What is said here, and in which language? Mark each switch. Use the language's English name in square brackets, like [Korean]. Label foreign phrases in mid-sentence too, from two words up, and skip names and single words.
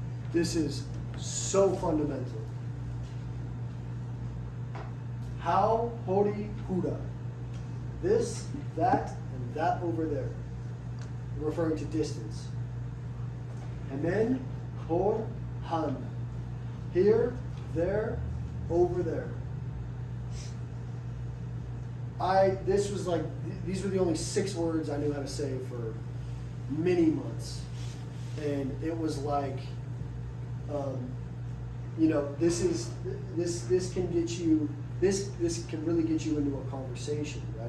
[English] This is so fundamental. [Basque] How, hori, huda. [English] This, that, and that over there. Referring to distance. [Basque] Hemen, hor, han. [English] Here, there, over there. This was like, these were the only 6 words I knew how to say for many months. And it was like, you know, this can get you, this can really get you into a conversation, right?